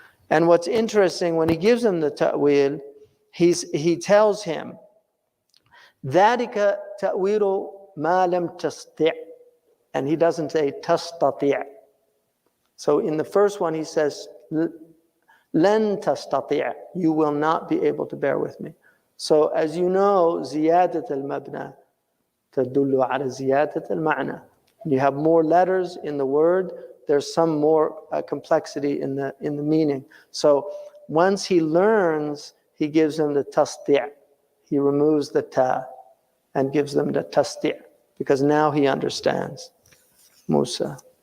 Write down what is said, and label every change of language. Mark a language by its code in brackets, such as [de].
[en] And what's interesting, when he gives him the ta'wil, he tells him, [ar] ذَلِكَ تَأْوِيلُ مَا لَمْ تَسْتِعْ. [en] And he doesn't say [ar] تَسْتَطِعْ. [en] So in the first one he says, [ar] لَن تَسْتَطِعْ. [en] You will not be able to bear with me. So as you know, [ar] زِيَادَةَ الْمَبْنَى تَدُلُّ عَلَى زِيَادَةَ الْمَعْنَى. [en] You have more letters in the word, there's some more complexity in the meaning. So once he learns, he gives them the tasdi'. He removes the ta and gives them the tasdi', because now he understands. Musa.